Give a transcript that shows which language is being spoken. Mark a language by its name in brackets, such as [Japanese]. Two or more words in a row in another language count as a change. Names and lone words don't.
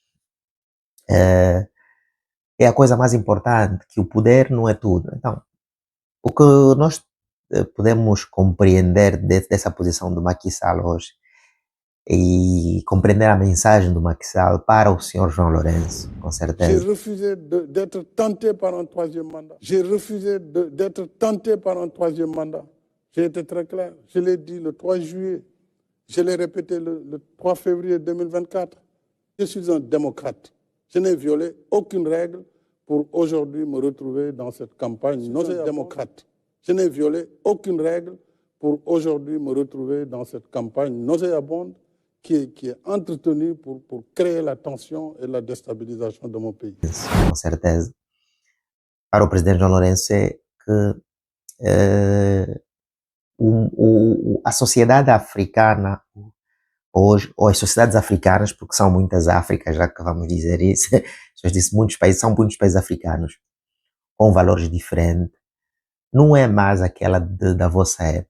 [Portuguese] É a coisa mais importante, que o poder não é tudo. Então, o que nós podemos compreender dessa posição do Macky Sall hoje e compreender a mensagem do Macky Sall para o senhor João Lourenço, com [French] J'ai [Portuguese] certeza. [French] refusé d'être tenté par un troisième mandat. J'ai refusé d'être tenté par un troisième mandat. J'ai été très clair. Je l'ai dit le 3 juillet. Je l'ai répété le 3 février 2024. Je suis un démocrate. Je n'ai violé aucune règle pour aujourd'hui me retrouver dans cette campagne nauséabonde. Je n'ai violé aucune règle pour aujourd'hui me retrouver dans cette campagne nauséabonde qui est entretenue pour créer la tension et la déstabilisation de mon pays. [Portuguese] Com certeza. Para o presidente João Lourenço é que a sociedade africana hoje, ou as sociedades africanas, porque são muitas Áfricas, já que vamos dizer isso, já disse muitos países, são muitos países africanos com valores diferentes, não é mais aquela da vossa época.